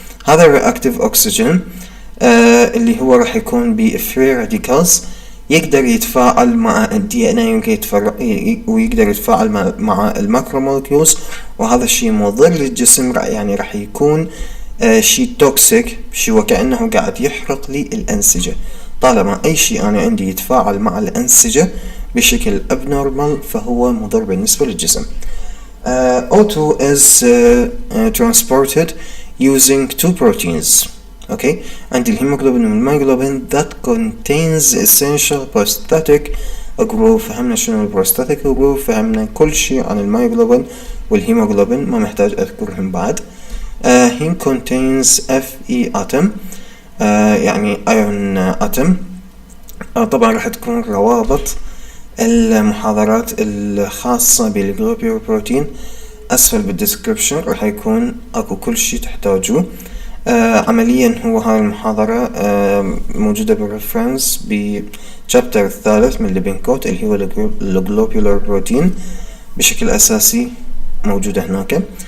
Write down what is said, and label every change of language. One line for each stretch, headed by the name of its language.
Arabic: هذا الرياكتيف اوكسجين اللي هو راح يكون بفري راديكالز، يقدر يتفاعل مع الدي ان اي ويقدر يتفاعل مع الماكرومولكيولز، وهذا الشيء مضر للجسم، يعني راح يكون شيء توكسيك، شيء وكأنه قاعد يحرق لي الأنسجة. طالما أي شيء أنا عندي يتفاعل مع الأنسجة بشكل abnormal فهو مضر بالنسبة للجسم.
English: O2 is transported using two proteins. Okay,
Arabic: عندي الهيموغلوبين والمايوغلوبين
English: that contains essential prosthetic group.
Arabic: فهمنا شنو البروستاتيك جروب، فهمنا كل شيء عن المايوغلوبين والهيموغلوبين، ما محتاج أذكرهم بعد. Heme contains Fe atom يعني iron atom. طبعا راح تكون روابط المحاضرات الخاصة بالجلوبيول بروتين أسفل بالديسكريبشن راح يكون أكو كل شي تحتاجوه. عمليا هو هاي المحاضرة موجودة بالريفرنس بشابتر الثالث من ليبنكوت اللي هو الجلوبيولار بروتين بشكل أساسي موجودة هناك.